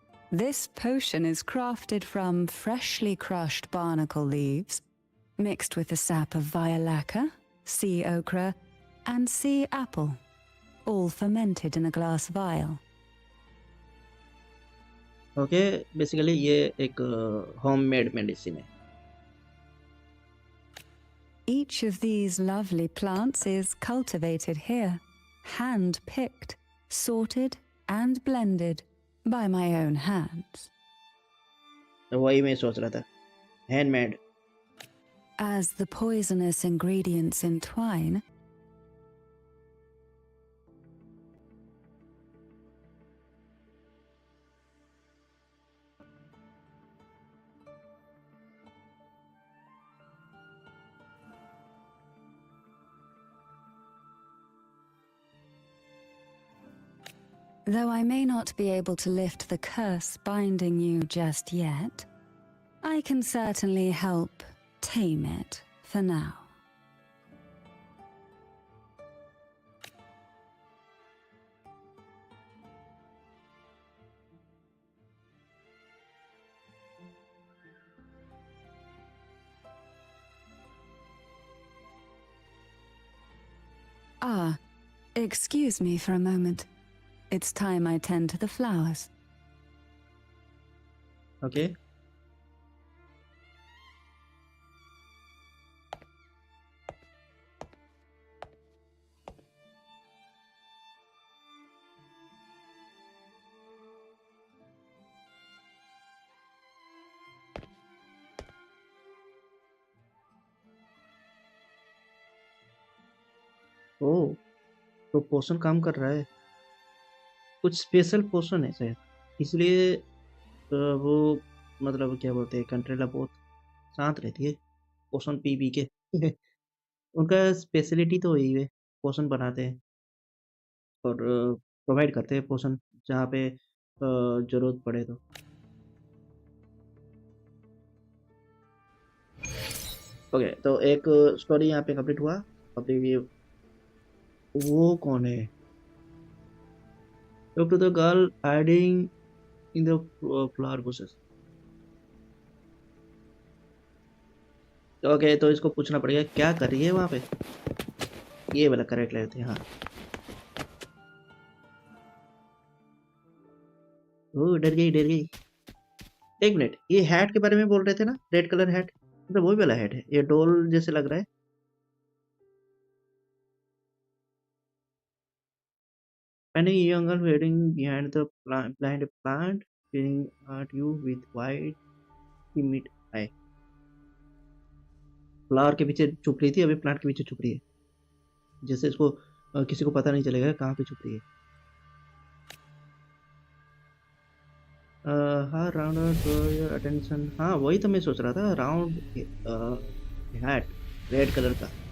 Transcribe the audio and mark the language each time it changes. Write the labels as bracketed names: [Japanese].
[English] This potion is crafted from freshly crushed barnacle leaves, mixed with the sap of violaca, sea okra, and sea apple, all fermented in a glass vial. [Hindi] Okay, basically ये एक homemade medicine है। [English] Each of these lovely plants is cultivated here, hand-picked, sorted, and blended by my own hands. [Hindi] वही मैं सोच रहा था, handmade. [English] As the poisonous ingredients entwine, though I may not be able to lift the curse binding you just yet, I can certainly help tame it for now. Ah, excuse me for a moment. It's time I tend to the flowers. [Hindi] Okay, ओह, तो पोषण काम कर रहा है। कुछ special पोषण है शायद, इसलिए वो मतलब क्या बोलते हैं, कंट्रेला बहुत शांत रहती है पोषण पी पी के। उनका स्पेशलिटी तो यही है, पोषण बनाते हैं और प्रोवाइड करते हैं पोषण जहाँ पे जरूरत पड़े तो। ओके, तो एक स्टोरी यहाँ पे कंप्लीट हुआ। अभी ये वो कौन है? [English] Talk to the girl hiding in the flower bushes. [Hindi] Okay, तो इसको पूछना पड़ेगा क्या कर रही है वहां पे। ये वाला करेक्ट लेते हैं। हाँ, ओ डर गई डर गई। एक मिनट, ये हैट के बारे में बोल रहे थे ना, रेड कलर हैट, मतलब वही वाला हैट है, ये डोल जैसे लग रहा है। [English] And a young girl waiting behind the blind plant, staring at you with wide, timid eye. [Hindi] Flower के पीछे छुप रही थी, अभी प्लांट के पीछे छुप रही है, जैसे इसको किसी को पता नहीं चलेगा कहाँ पे छुप रही है। हाँ, [English] Round your attention. [Hindi] हाँ, वही तो मैं सोच रहा था, राउंड हैट रेड कलर का।